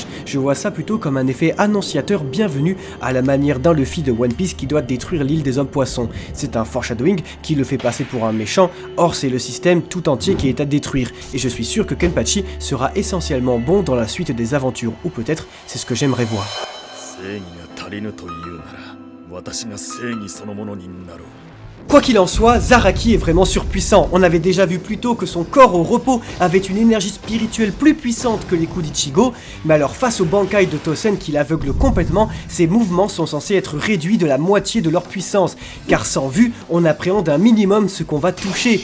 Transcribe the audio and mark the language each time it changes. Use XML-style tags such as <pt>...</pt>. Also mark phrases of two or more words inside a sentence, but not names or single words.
<fr>Je vois ça plutôt comme un effet annonciateur bienvenu à la manière d'un Luffy de One Piece qui doit détruire l'île des hommes poissons. C'est un foreshadowing qui le fait passer pour un méchant, or c'est le système tout entier qui est à détruire. Et je suis sûr que Kenpachi sera essentiellement bon dans la suite des aventures, ou peut-être c'est ce que j'aimerais voir.</fr> <ja>正義が足りぬというなら、私が正義そのものになろう。</ja> <fr>Quoi qu'il en soit, Zaraki est vraiment surpuissant. On avait déjà vu plus tôt que son corps au repos avait une énergie spirituelle plus puissante que les coups d'Ichigo, mais alors face au Bankai de Tosen qui l'aveugle complètement, ses mouvements sont censés être réduits de la moitié de leur puissance, car sans vue, on appréhende un minimum ce qu'on va toucher.</fr>